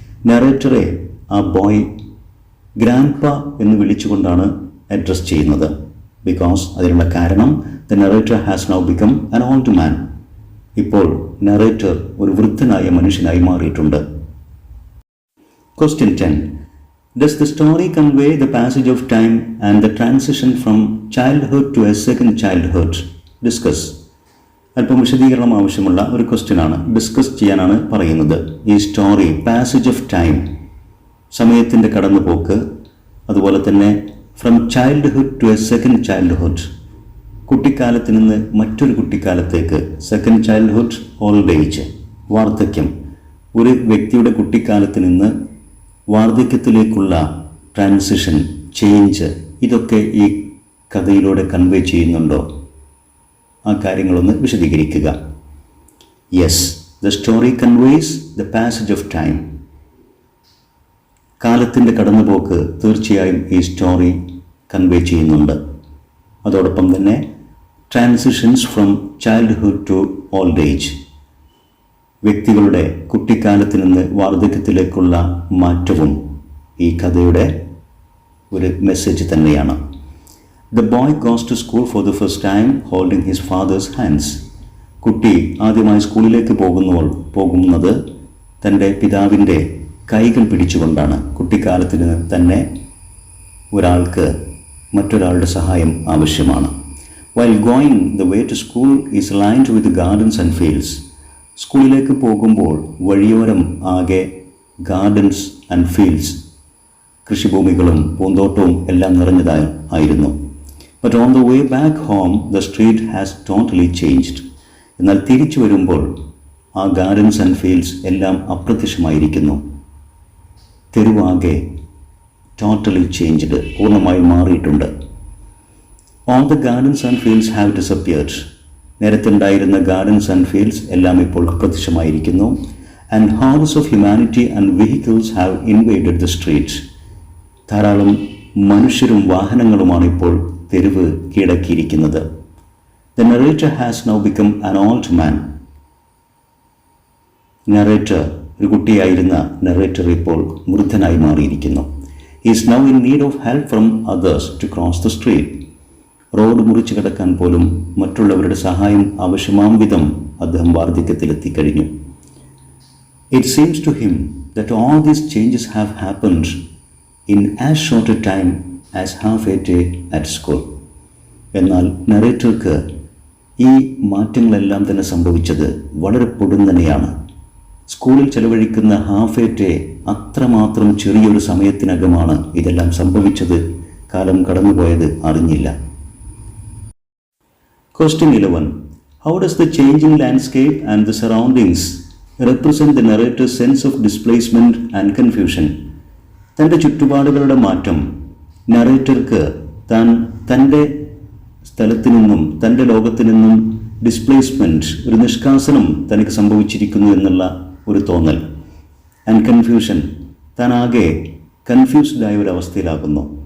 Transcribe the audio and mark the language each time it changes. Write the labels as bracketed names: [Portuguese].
[Malayalam] നറേറ്ററെ ആ boy grandpa എന്ന് വിളിച്ചുകൊണ്ടാണ് address ചെയ്യുന്നത്. [English] because [Malayalam] അതിനുള്ള കാരണം [English] the narrator has now become an old man. [Malayalam] ഇപ്പോൾ നറേറ്റർ ഒരു വൃദ്ധനായ മനുഷ്യനായി മാറിയിട്ടുണ്ട്. [English] Question 10. Does the story convey the passage of time and the transition from childhood to a second childhood? Discuss. [Malayalam] അല്പം വിശദീകരണം ആവശ്യമുള്ള ഒരു ക്വസ്റ്റ്യനാണ്, ഡിസ്കസ് ചെയ്യാനാണ് പറയുന്നത്. ഈ സ്റ്റോറി [English] passage of time, [Malayalam] സമയത്തിൻ്റെ കടന്നുപോക്ക്, അതുപോലെ തന്നെ [English] from childhood to a second childhood, [Malayalam] കുട്ടിക്കാലത്ത് നിന്ന് മറ്റൊരു കുട്ടിക്കാലത്തേക്ക്, സെക്കൻഡ് ചൈൽഡ്ഹുഡ്, ഓൾഡ് ഏജ്, വാർദ്ധക്യം, ഒരു വ്യക്തിയുടെ കുട്ടിക്കാലത്ത് നിന്ന് വാർദ്ധക്യത്തിലേക്കുള്ള ട്രാൻസിഷൻ, ചേഞ്ച്, ഇതൊക്കെ ഈ കഥയിലൂടെ കൺവേ ചെയ്യുന്നുണ്ടോ? ആ കാര്യങ്ങളൊന്ന് വിശദീകരിക്കുക. [English] Yes, the story conveys the passage of time. [Malayalam] കാലത്തിൻ്റെ കടന്നുപോക്ക് തീർച്ചയായും ഈ സ്റ്റോറി കൺവേ ചെയ്യുന്നുണ്ട്. അതോടൊപ്പം തന്നെ [English] transitions from childhood to old age, [Malayalam] വ്യക്തികളുടെ കുട്ടിക്കാലത്ത് നിന്ന് വാർദ്ധക്യത്തിലേക്കുള്ള മാറ്റവും ഈ കഥയുടെ ഒരു മെസ്സേജ് തന്നെയാണ്. [English] The boy goes to school for the first time holding his father's hands. [Malayalam] കുട്ടി ആദ്യമായി സ്കൂളിലേക്ക് പോകുന്നത് തൻ്റെ പിതാവിൻ്റെ കൈകൾ പിടിച്ചുകൊണ്ടാണ്. കുട്ടിക്കാലത്തിന് തന്നെ ഒരാൾക്ക് മറ്റൊരാളുടെ സഹായം ആവശ്യമാണ്. [English] While going the way to school is lined with gardens and fields. [Malayalam] സ്കൂളിലേക്ക് പോകുമ്പോൾ വഴിയോരം ആകെ [English] gardens and fields, [Malayalam] കൃഷിഭൂമികളും പൂന്തോട്ടവും എല്ലാം നിറഞ്ഞതായിരുന്നു. [English] But on the way back home, the street has totally changed. [Malayalam] എന്നാൽ തിരിച്ചു വരുമ്പോൾ ആ [English] gardens and fields [Malayalam] എല്ലാം അപ്രത്യക്ഷമായിരിക്കുന്നു. തെരുവാകെ [English] totally changed, [Malayalam] പൂർണ്ണമായി മാറിയിട്ടുണ്ട്. [English] All the gardens and fields have disappeared. [Malayalam] നേരത്തെ ഉണ്ടായിരുന്ന [English] gardens and fields [Malayalam] എല്ലാം ഇപ്പോൾ അപ്രത്യക്ഷമായിരിക്കുന്നു. [English] And hordes of humanity and vehicles have invaded the streets. [Malayalam] ധാരാളം മനുഷ്യരും വാഹനങ്ങളുമാണ് ഇപ്പോൾ തെരുവ് കീഴടക്കിയിരിക്കുന്നത്. [English] The narrator has now become an old man. [Malayalam] Narrator, ഒരു കുട്ടിയായിരുന്ന നറേറ്റർ ഇപ്പോൾ വൃദ്ധനായി മാറിയിരിക്കുന്നു. [English] He is now in need of help from others to cross the street. [Malayalam] Road മുറിച്ചു കടക്കാൻ പോലും മറ്റുള്ളവരുടെ സഹായം ആവശ്യമാം വിധം അദ്ദേഹം വാർദ്ധക്യത്തിലെത്തിക്കഴിഞ്ഞു. [English] It seems to him that all these changes have happened in as short a time as half a day at school. [Malayalam] എന്നാൽ നറേറ്റർക്ക് ഈ മാറ്റങ്ങളെല്ലാം തന്നെ സംഭവിച്ചത് വളരെ പൊടുന്നനെയാണ്. സ്കൂളിൽ ചെലവഴിക്കുന്ന [English] half a day, [Malayalam] അത്രമാത്രം ചെറിയൊരു സമയത്തിനകമാണ് ഇതെല്ലാം സംഭവിച്ചത്. കാലം കടന്നുപോയത് അറിഞ്ഞില്ല. [English] Question 11. How does the changing landscape and the surroundings represent the narrator's sense of displacement and confusion? [Malayalam] തൻ്റെ ചുറ്റുപാടുകളുടെ മാറ്റം നറേറ്റർക്ക് തൻ്റെ സ്ഥലത്തു നിന്നും തൻ്റെ ലോകത്തു നിന്നും ഡിസ്പ്ലേസ്മെൻറ്റ്, ഒരു നിഷ്കാസനം തനിക്ക് സംഭവിച്ചിരിക്കുന്നു എന്നുള്ള ഒരു തോന്നൽ, ആൻഡ് കൺഫ്യൂഷൻ, താൻ ആകെ കൺഫ്യൂസ്ഡായ ഒരു അവസ്ഥയിലാകുന്നു.